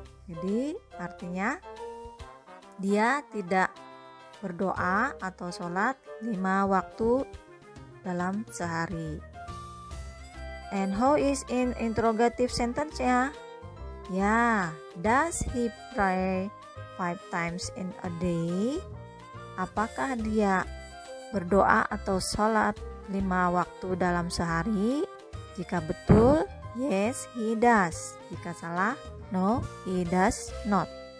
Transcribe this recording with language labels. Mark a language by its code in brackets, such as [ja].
[id] Jadi artinya dia tidak berdoa atau sholat 5 waktu dalam sehari. [en] And how is in interrogative sentence ya? Ya, does he pray 5 times in a day? [id] Apakah dia berdoa atau sholat 5 waktu dalam sehari? Jika betul, [en] yes, he does. [id] Jika salah, [en] No, he does not.